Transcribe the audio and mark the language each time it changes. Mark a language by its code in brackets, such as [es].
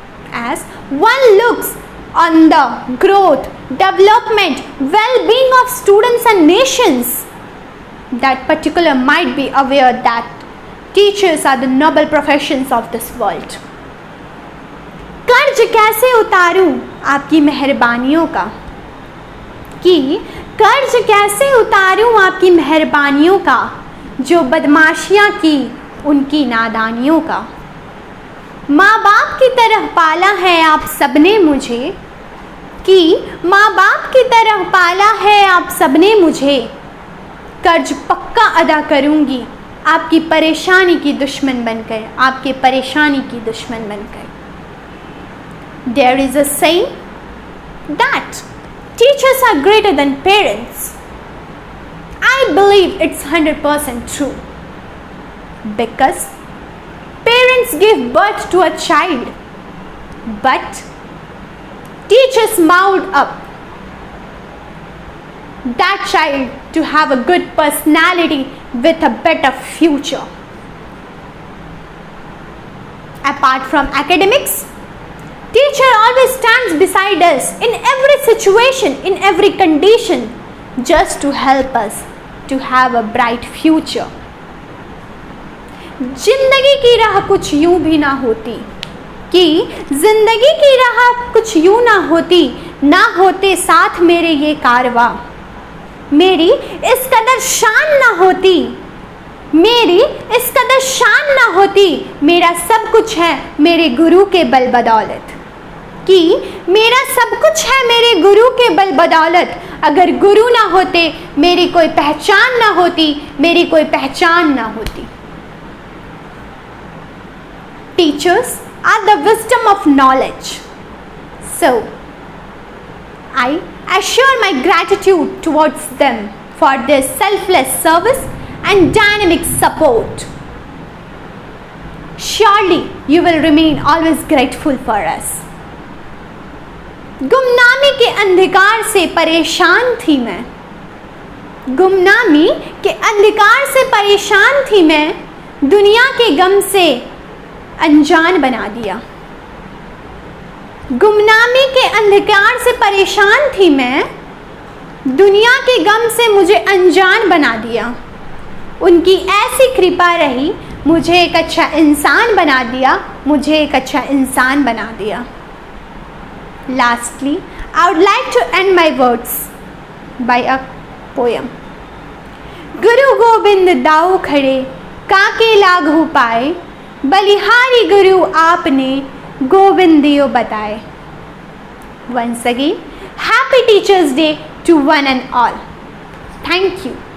[en] As one looks on the growth, development, well-being of students and nations, that particular might be aware that teachers are the noble professions of this world. [hi] कर्ज कैसे उतारूं आपकी मेहरबानियों का, कि कर्ज कैसे उतारूं आपकी मेहरबानियों का, जो बदमाशियां की उनकी नादानियों का। माँ बाप की तरह पाला है आप सबने मुझे, कि माँ बाप की तरह पाला है आप सबने मुझे, कर्ज पक्का अदा करूँगी आपकी परेशानी की दुश्मन बनकर, आपके परेशानी की दुश्मन बनकर। [en] There is a saying that teachers are greater than parents. I believe it's 100% true, because parents give birth to a child, but teachers mold up that child to have a good personality with a better future. Apart from academics, teacher always stands beside us in every situation, in every condition, just to help us to have a bright future. [hi] जिंदगी की राह कुछ यूं भी ना होती, कि जिंदगी की राह कुछ यूं ना होती, ना होते साथ मेरे ये कारवां, मेरी इस कदर शान ना होती, मेरी इस कदर शान ना होती, मेरा सब कुछ है मेरे गुरु के बल बदौलत, कि मेरा सब कुछ है मेरे गुरु के बल बदौलत। अगर गुरु ना होते मेरी कोई पहचान ना होती, मेरी कोई पहचान ना होती। [en] Teachers are the wisdom of knowledge. So, I assure my gratitude towards them for their selfless service and dynamic support. Surely you will remain always grateful for us. [hi] गुमनामी के अंधकार से परेशान थी मैं, गुमनामी के अंधकार से परेशान थी मैं, दुनिया के गम से अनजान बना दिया। गुमनामी के अंधकार से परेशान थी मैं, दुनिया के गम से मुझे अनजान बना दिया। उनकी ऐसी कृपा रही मुझे एक अच्छा इंसान बना दिया, मुझे एक अच्छा इंसान बना दिया। [en] Lastly, I would like to end my words by a poem. [hi] गुरु गोविंद दाऊ खड़े काके लागू पाए, बलिहारी गुरु आपने गोविंदियो बताए। [en] Once again, happy Teachers' Day to one and all. Thank you.